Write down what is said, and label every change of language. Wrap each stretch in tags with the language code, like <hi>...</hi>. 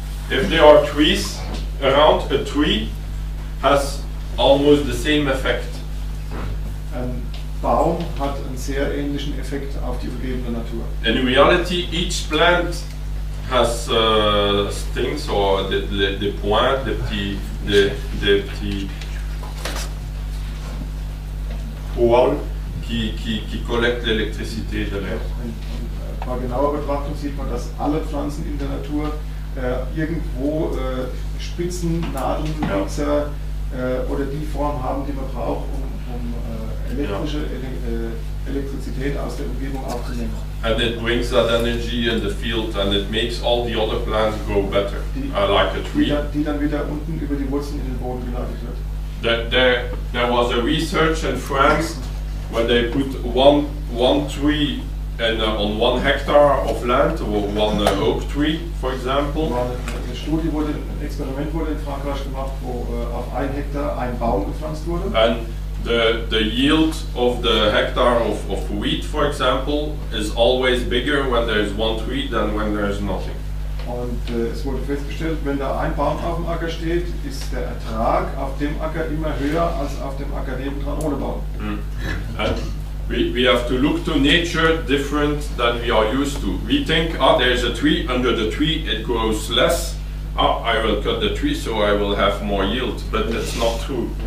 <en>If there are trees around, a tree has almost the same effect.</en> <de>Ein Baum hat einen sehr ähnlichen Effekt auf die umgebende Natur.</de> <en>In reality, each plant has stings or</en> <fr>des points, des petits poils qui collectent l'électricité de l'air.</fr> <de>Bei genauer Betrachtung sieht man, dass alle Pflanzen in der Natur irgendwo Spitzen, Nadeln, Mixer oder die Form haben, die man braucht, um elektrische Elektrizität aus der Umgebung aufzunehmen.</de> <en>And it brings that energy in the field and it makes all the other plants grow better, like a tree.</en> <de>Die dann wieder unten über die Wurzeln in den Boden geleitet wird.</de> <en>There was a research in France where they put one tree on 1 hectare of land, or 1 oak tree, for example.</en> <de>Ein Experiment wurde in Frankreich gemacht, wo auf 1 Hektar ein Baum gepflanzt wurde.</de> <en>And the yield of the hectare of wheat, for example, is always bigger when there is 1 tree than when there is nothing.</en> <de>Und es wurde festgestellt, wenn da ein Baum auf dem Acker steht, ist der Ertrag auf dem Acker immer höher als auf dem Acker nebendran ohne Baum.</de> <en>And we have to look to nature different than we are used to. We think, there is a tree, under the tree it grows less. I will cut the tree so I will have more yield, but that's not true.</en>